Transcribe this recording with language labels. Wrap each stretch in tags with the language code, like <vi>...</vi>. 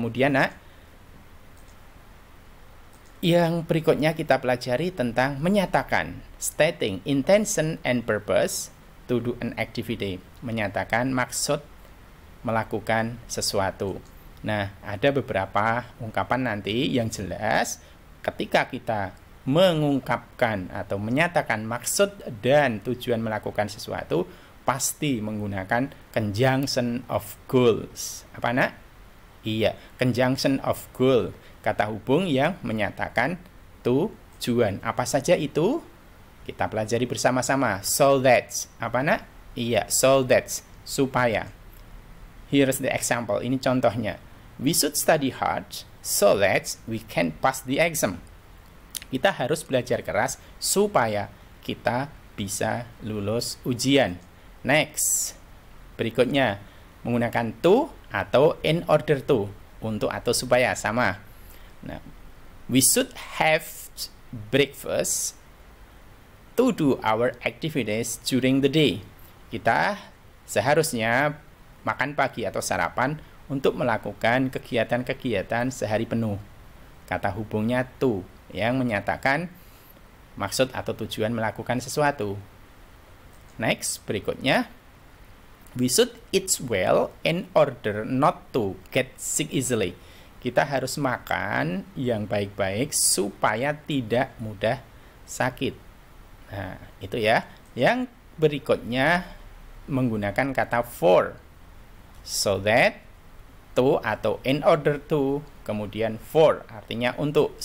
<id>Kemudian yang berikutnya kita pelajari tentang menyatakan,</id> <en>stating intention and purpose to do an activity,</en> <id>menyatakan maksud melakukan sesuatu. Nah, ada beberapa ungkapan nanti yang jelas ketika kita mengungkapkan atau menyatakan maksud dan tujuan melakukan sesuatu, pasti menggunakan conjunction of goals. Apa nak? Iya, conjunction of goal. Kata hubung yang menyatakan tujuan. Apa saja itu? Kita pelajari bersama-sama.</id> <en>So that.</en> <id>Apa nak? Iya,</id> <en>so that.</en> <id>Supaya.</id> <en>Here's the example.</en> <id>Ini contohnya.</id> <en>We should study hard so that we can pass the exam.</en> <id>Kita harus belajar keras supaya kita bisa lulus ujian.</id> <en>Next.</en> <id>Berikutnya. Menggunakan to atau in order to. Untuk atau supaya. Sama.</id> <en>Nah, we should have breakfast to do our activities during the day.</en> <id>Kita seharusnya makan pagi atau sarapan untuk melakukan kegiatan-kegiatan sehari penuh. Kata hubungnya to yang menyatakan maksud atau tujuan melakukan sesuatu.</id> <en>Next,</en> <id>berikutnya.</id> <en>We should eat well in order not to get sick easily.</en> <id>Kita harus makan yang baik-baik supaya tidak mudah sakit. Nah, itu ya. Yang berikutnya menggunakan kata for. So that, to atau in order to, kemudian for, artinya untuk.</id>